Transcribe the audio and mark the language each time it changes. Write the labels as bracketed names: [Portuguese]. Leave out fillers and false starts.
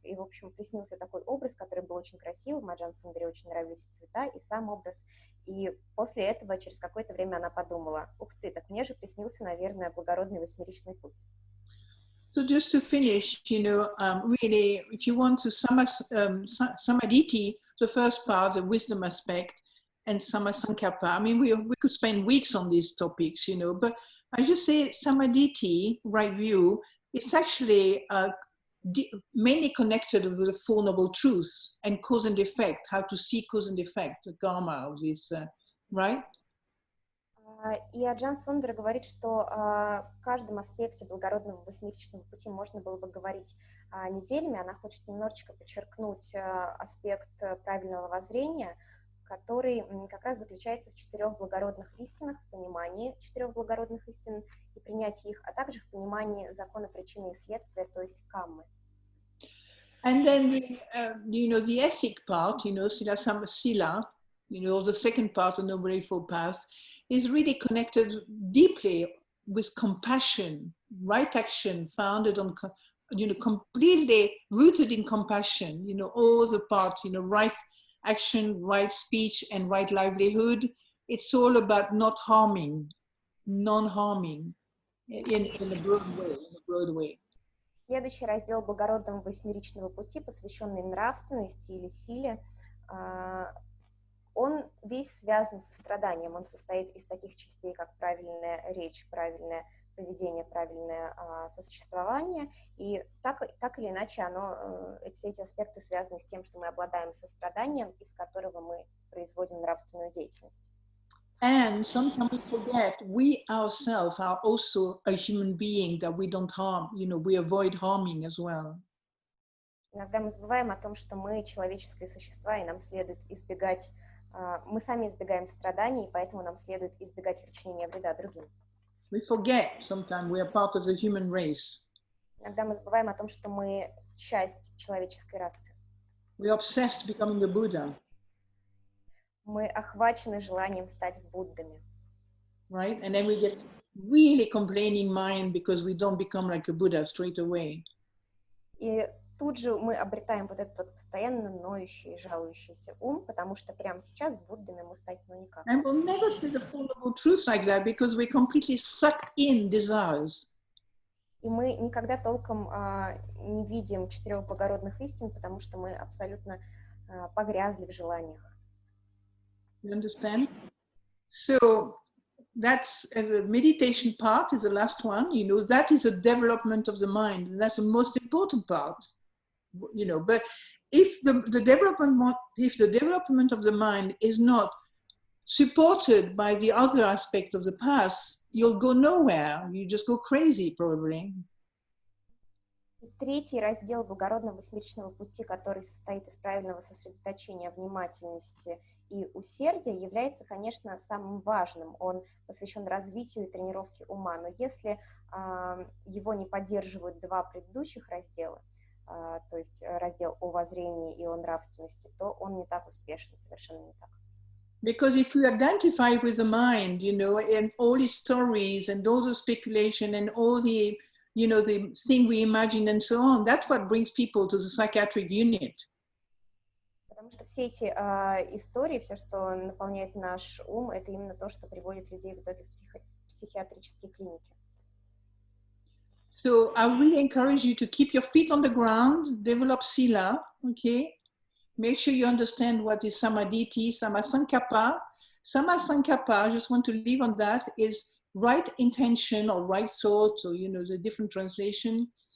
[Russian] И, в общем, приснился такой образ, который был очень красивым. Аджан Сундаре очень нравились и цвета, и сам образ. И после этого, через какое-то время, она подумала: ух ты, так мне же приснился, наверное, Благородный Восьмеричный Путь. [English] So just to finish, you know, really, if you want to samadhi, the first part, the wisdom aspect, and samasankappa. I mean, we could spend weeks on these topics, you know, but I just say samadhi, right view, it's actually mainly connected with the Four Noble Truths and cause and effect, how to see cause and effect, the karma of this, right? [Russian] И Аджан Сундар говорит, что о каждом аспекте Благородного Восьмеричного Пути можно было бы говорить неделями. Она хочет немножечко подчеркнуть аспект правильного воззрения, который как раз заключается в 4 благородных истинах, в понимании 4 благородных истин и принятии их, а также в понимании закона причины и следствия, то есть каммы. [English] And then you know, the ethic part, you know, sila samasila, you know, the second part of Noble Eightfold Path, is really connected deeply with compassion, right action founded on, you know, completely rooted in compassion, you know, all the parts, you know, right action, right speech, and right livelihood. It's all about not harming, non-harming in a broad way. [Russian] Следующий раздел Благородного Восьмеричного Пути, посвященный нравственности или силе, он весь связан со страданием. Он состоит из таких частей, как правильная речь, правильное поведение, правильное сосуществование. И так или иначе все эти аспекты связаны с тем, что мы обладаем состраданием, из которого мы производим нравственную деятельность. [English] And sometimes we forget we ourselves are also a human being that we don't harm, you know, we avoid harming as well. [Russian] Иногда мы забываем о том, что мы человеческие существа, и нам следует избегать, мы сами избегаем страданий, поэтому нам следует избегать причинения вреда другим. [English] We forget sometimes we are part of the human race. [Russian] Иногда мы забываем о том, что мы часть человеческой расы. [English] We are obsessed becoming a Buddha. [Russian] Мы охвачены желанием стать Буддами. [English] Right? And then we get really complaining mind because we don't become like a Buddha straight away. [Russian] И тут же мы обретаем вот этот вот постоянно ноющий и жалующийся ум, потому что прямо сейчас Буддами мы стать никак. [English] And we'll never see the Four Noble Truths like that because we're completely sucked in desires. [Russian] И мы никогда толком не видим 4 благородных истин, потому что мы абсолютно погрязли в желаниях. [English] You understand? So that's the meditation part is the last one, you know, that is a development of the mind. And that's the most important part, you know, but if the development of the mind is not supported by the other aspect of the path, you'll go nowhere. You just go crazy probably. [Russian] Третий раздел Благородного Восьмеричного Пути, который состоит из правильного сосредоточения внимательности и усердия, является, конечно, самым важным. Он посвящен развитию и тренировке ума. Но если его не поддерживают 2 предыдущих раздела, то есть раздел о воззрении и о нравственности, то он не так успешен, совершенно не так. [English] Because if we identify with the mind, you know, and all the stories and all the speculation and all the, you know, the thing we imagine and so on, that's what brings people to the psychiatric unit. [Russian] Потому что все эти истории, все, что наполняет наш ум, это именно то, что приводит людей в итоге в психиатрические клиники. [English] So I really encourage you to keep your feet on the ground, develop sila, okay? Make sure you understand what is samadhi, samasankappa, Samma Sankappa, I just want to leave on that, is right intention or right thought, or the different translation.